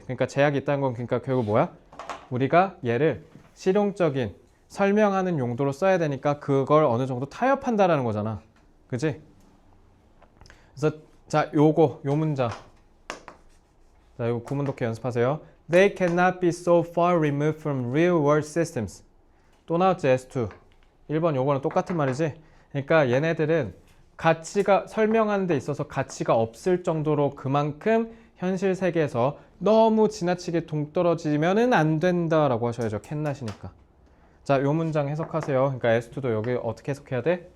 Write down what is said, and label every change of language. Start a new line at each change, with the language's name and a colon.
Korean: 그러니까 제약이 있다는 건 그러니까 결국 뭐야? 우리가 얘를 실용적인 설명하는 용도로 써야 되니까 그걸 어느 정도 타협한다라는 거잖아. 그지? 그래서 자, 요 문장. 자, 이거 구문 독해 연습하세요.
English: They cannot be so far removed from real world systems.
Korean: 또 나왔지, S2. 1번 요거는 똑같은 말이지. 그러니까 얘네들은 가치가 설명하는 데 있어서 가치가 없을 정도로 그만큼 현실 세계에서 너무 지나치게 동떨어지면은 안 된다라고 하셔야죠. 캔낫이니까. 자, 요 문장 해석하세요. 그러니까 S2도 여기 어떻게 해석해야 돼?